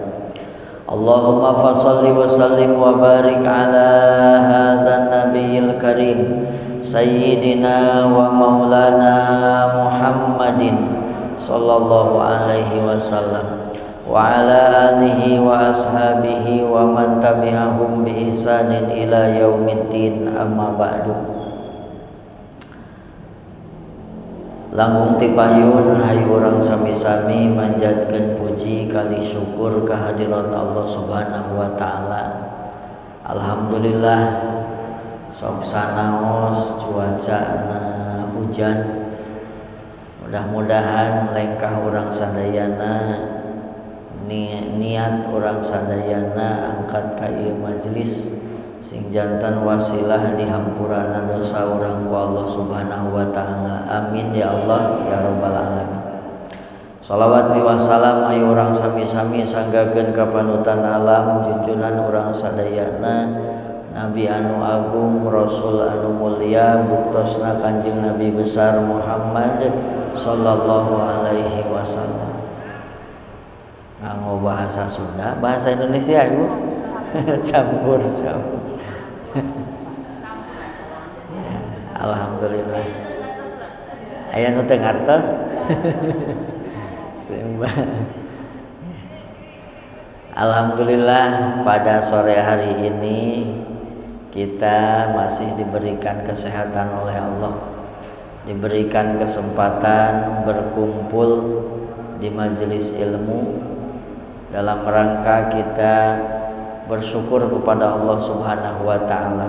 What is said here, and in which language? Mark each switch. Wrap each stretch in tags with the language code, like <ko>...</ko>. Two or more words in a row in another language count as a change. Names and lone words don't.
<ar>اللهم فصل وسلم وبارك على هذا النبي الكريم سيدنا ومولانا محمد صلى الله عليه وسلم وعلى آله وأصحابه ومن تبعهم بإحسان إلى يوم الدين، أما بعد.</ar> <su>Langkung tipayun hayu urang sami-sami manjatkeun puji kali syukur kehadirat Allah</su> <ar>سبحانه وتعالى.</ar> <su>Alhamdulillah sok sanaos cuacana hujan. Mudah-mudahan lengkah urang sadayana niat orang sadayana angkat ka ieu majelis sing jantan wasilah dihampurana dosa urang ku Allah</su> <ar>سبحانه وتعالى. آمين يا الله يا رب العالمين. صلوات وسلام</ar> <su>ayu urang sami-sami sanggakeun ka panutan alam junjunan urang sadayana Nabi anu agung, Rasul anu mulia, buktosna Kanjeng Nabi besar Muhammad</su> <ar>صلى الله عليه وسلم.</ar> <su>Nganggo bahasa Sunda, bahasa Indonesia Ibu. campur. Alhamdulillah. Aya nu teu ngartos.</su> <id>Alhamdulillah pada sore hari ini kita masih diberikan kesehatan oleh Allah, diberikan kesempatan berkumpul di majelis ilmu dalam rangka kita bersyukur kepada Allah</id> <ar>سبحانه وتعالى.</ar>